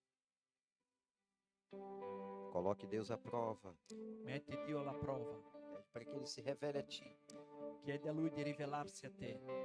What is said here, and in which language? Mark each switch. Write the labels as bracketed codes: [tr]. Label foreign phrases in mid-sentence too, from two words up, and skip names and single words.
[pt] Coloque Deus à prova. [it] Metti Dio alla prova. [pt] Pede para que Ele se revele a ti. [it] Chiedi a Lui di rivelarsi a te.